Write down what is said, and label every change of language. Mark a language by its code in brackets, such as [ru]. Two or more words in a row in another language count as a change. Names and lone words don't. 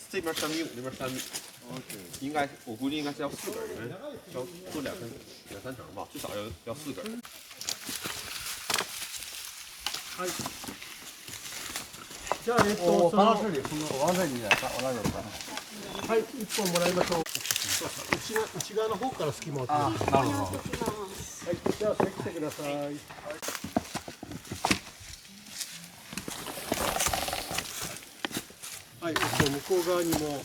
[zh] 这边3.5米，那边3米。应该我估计应该是要4根，因为要做2三层吧，至少要4根。 [ja] じゃあ [zh] 我搬到这里，我往这里来，我那有搬。 [ja] はい、1本もらいましょう。内側の方から隙間を作る。なるほど。はい、じゃあ来てください。はい、向こう側にも。